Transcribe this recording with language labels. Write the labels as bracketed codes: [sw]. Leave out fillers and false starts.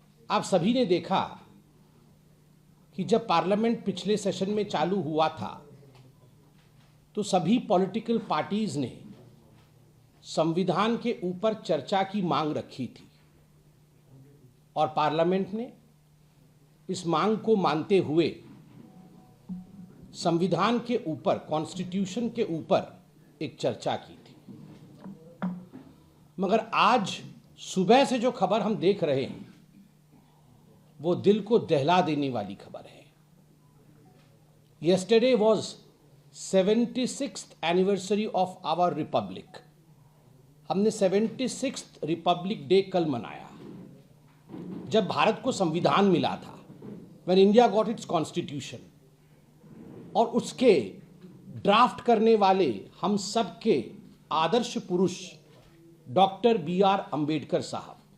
[hi] आप सभी ने देखा कि जब पार्लियामेंट पिछले सेशन में चालू हुआ था तो सभी पॉलिटिकल पार्टीज ने संविधान के ऊपर चर्चा की मांग रखी थी और पार्लियामेंट ने इस मांग को मानते हुए संविधान के ऊपर, कॉन्स्टिट्यूशन के ऊपर एक चर्चा की थी। मगर आज सुबह से जो खबर हम देख रहे हैं वो दिल को दहला देने वाली खबर है। [en] Yesterday was 76th anniversary of our republic। [hi] हमने 76th रिपब्लिक डे कल मनाया जब भारत को संविधान मिला था, [en] when India got its constitution। [hi] और उसके ड्राफ्ट करने वाले हम सब के आदर्श पुरुष डॉक्टर BR अंबेडकर साहब।